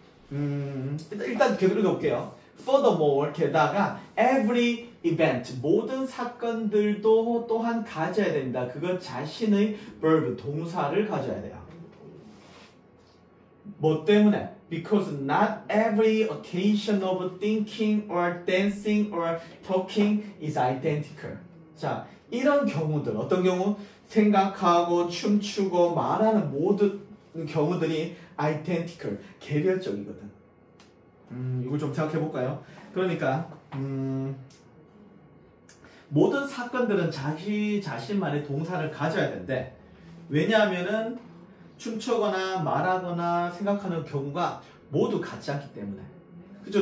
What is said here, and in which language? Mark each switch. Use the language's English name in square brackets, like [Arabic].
[Korean] 일단 계속 읽어볼게요. Furthermore, 게다가 [English] every event, [Korean] 모든 사건들도 또한 가져야 됩니다. 그것 자신의 verb, 동사를 가져야 돼요. 뭐 때문에? [English] Because not every occasion of thinking or dancing or talking is identical. [Korean] 자, 이런 경우들, 어떤 경우? 생각하고 춤추고 말하는 모든 경우들이 identical, 개별적이거든. 이걸 좀 생각해 볼까요? 그러니까 모든 사건들은 자기 자신만의 동사를 가져야 되는데, 왜냐하면은 춤추거나 말하거나 생각하는 경우가 모두 같지 않기 때문에. 그죠?